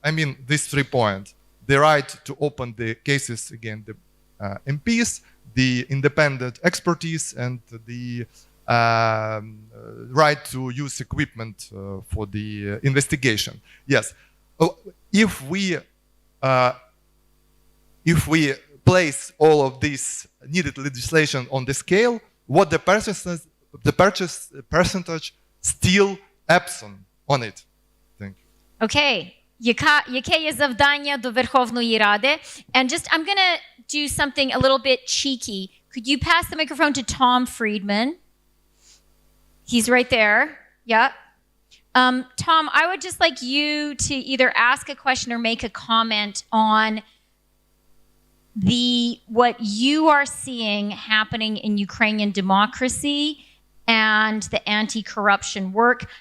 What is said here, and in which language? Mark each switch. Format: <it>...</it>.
<en>I mean, these 3 points: the right to open the cases against the MPs, the independent expertise, and the right to use equipment for the investigation. Yes, if we place all of this needed legislation on the scale, what the percentage still absent on it? Thank you. Okay.</en> <uk>Яке є завдання до Верховної Ради?</uk> <en>And just, I'm going to do something a little bit cheeky. Could you pass the microphone to Tom Friedman? He's right there. Yeah. Tom, I would just like you to either ask a question or make a comment on what you are seeing happening in Ukrainian democracy and the anti-corruption work.</en>